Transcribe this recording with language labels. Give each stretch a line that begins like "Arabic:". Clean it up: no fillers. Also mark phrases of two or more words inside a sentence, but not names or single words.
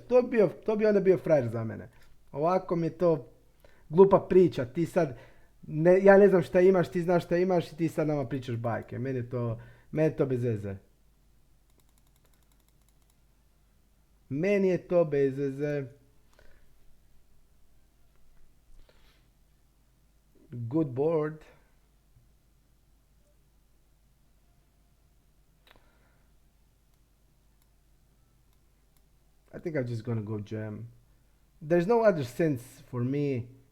Serbian: To bi onda bio frajer za mene. Ovako mi je to glupa priča, ti sad, ja ne znam šta imaš, ti znaš šta imaš i ti sad nama pričaš bajke. Meni je to bez veze. Meni je to bez veze.
English: Good board. I think I'm just gonna go jam. There's no other sense for me.